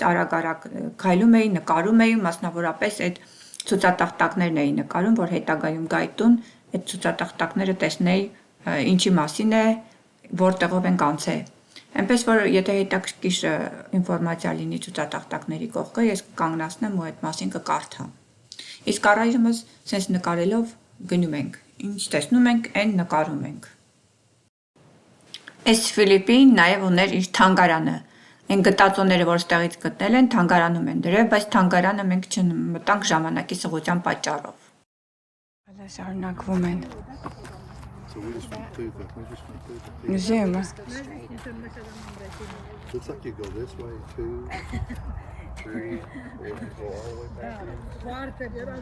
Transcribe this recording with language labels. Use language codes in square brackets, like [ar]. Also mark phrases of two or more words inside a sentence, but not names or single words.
[hy] արագ քայլում էի, նկարում էի, մասնավորապես այդ ցուցատախտակներն էի նկարում, որ հետագայում գայի տուն, այդ ցուցատախտակները տեսնեի ինչի մասին է, որտեղով ենք անցել։ Այնպես որ եթե հետաքրքիր ինֆորմացիա լինի ցուցատախտակների կողքը, ես կկանգնացնեմ ու այդ մասին կկարդամ։ Իսկ առայժմս sense նկարելով գնում ենք։ Ինչ տեսնում ենք, այն նկարում ենք։ Այս Ֆիլիպին նաև ուներ իր թանգարանը։ Այն գտածոները, որ ստեղից գտնել են, թանգարանում են դրել, բայց թանգարանը մենք չմտանք ժամանակի սղության պատճառով։ Հələ շարունակվում են։ [en] So we just went through the Museum-ը։ looks like you go this way, 2, 3, or you go all the way back.